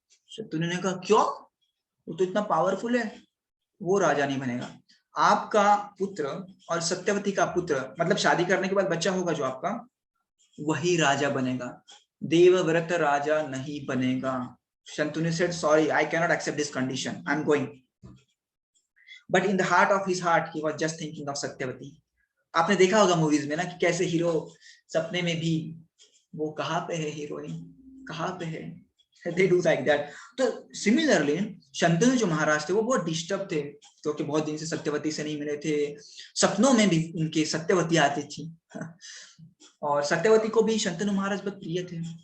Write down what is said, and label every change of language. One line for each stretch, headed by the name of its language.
Hindi: शत्रुघ्न ने कहा क्यों, वो तो इतना पावरफुल है, वो राजा नहीं बनेगा। आपका पुत्र और सत्यवती का पुत्र, मतलब शादी करने के बाद बच्चा होगा जो आपका, वही राजा बनेगा, देवव्रत राजा नहीं बनेगा।
English: Shantanu said sorry, I cannot accept this condition, I'm going. But in the heart of his heart he was just thinking of Satyavati.
Hindi: आपने देखा होगा मूवीज में ना कि कैसे हीरो सपने में भी वो कहाँ पे है, हीरोइन कहाँ पे है,
English: they do like that।
Hindi: तो सिमिलरली शंतनु जो महाराज थे वो बहुत डिस्टर्ब थे, क्योंकि बहुत दिन से सत्यवती से नहीं मिले थे। सपनों में भी उनके सत्यवती आती थी और सत्यवती को भी शंतनु महाराज बहुत प्रिय थे।